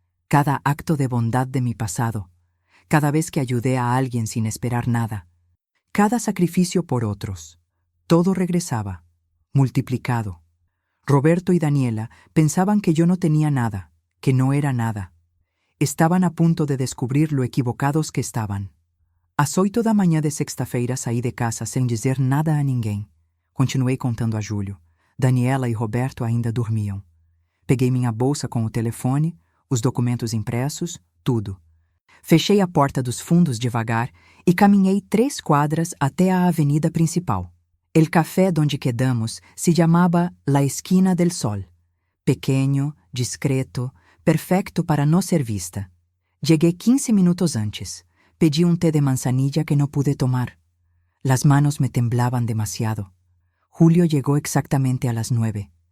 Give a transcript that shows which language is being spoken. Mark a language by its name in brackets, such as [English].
[Spanish] Cada acto de bondad de mi pasado, cada vez que ayudé a alguien sin esperar nada, cada sacrificio por otros, todo regresaba, multiplicado. Roberto y Daniela pensaban que yo no tenía nada, que no era nada. Estaban a punto de descobrir lo equivocados que estaban. [Portuguese] Às 8 da manhã de sexta-feira saí de casa sem dizer nada a ninguém. Continuei contando a Júlio. Daniela e Roberto ainda dormiam. Peguei minha bolsa com o telefone, os documentos impressos, tudo. Fechei a porta dos fundos devagar e caminhei 3 quadras até a avenida principal. [Spanish] El café donde quedamos [Portuguese] se chamava [Spanish] La Esquina del Sol. Pequeño, discreto, perfecto para no ser vista. Llegué 15 minutos antes. Pedí un té de manzanilla que no pude tomar. Las manos me temblaban demasiado. Julio llegó exactamente a las 9.